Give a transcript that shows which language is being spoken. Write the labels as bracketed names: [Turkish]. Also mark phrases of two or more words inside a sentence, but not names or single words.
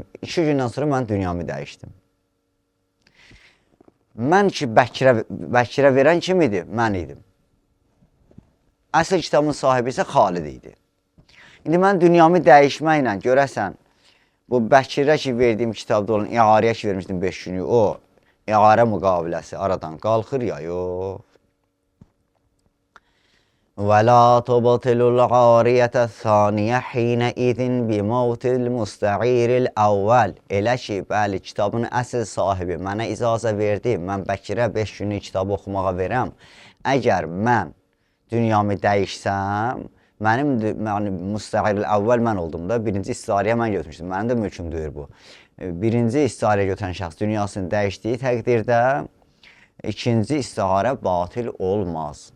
[Azerbaijani] 2 gündən sonra mən dünyamı dəyişdim. Mən ki, Bəkirə verən kim idi? Mən idim. Əsl kitabın sahibi isə Xalid idi. İndi mən dünyamı dəyişməklə görəsən, bu Bəkirə ki, verdiyim kitabda olan iğarəyə ki, vermişdim 5 günlük, o iğarə müqaviləsi aradan qalxır ya, yox. [Arabic] وَلَا تُبْطِلُ الْعَارِيَةَ الثَّانِيَ حِينَئِذٍ بِمَوْتِ الْمُسْتَعِيرِ الْأَوَّلِ. [Azerbaijani] Elə ki, bəli, kitabın əsl sahibi mənə icazə verdi, mən Bəkirə 5 günlük kitabı oxumağa verəm. Əgər mən dünyamı dəyişsəm, mənim müstəqil əvvəl mən oldum da, birinci istiharəyə mən götürmüşdüm. Mənim də mülküm deyir bu. Birinci istiharəyə götürən şəxs dünyasını dəyişdiyi təqdirdə, ikinci istiharə batil olmaz.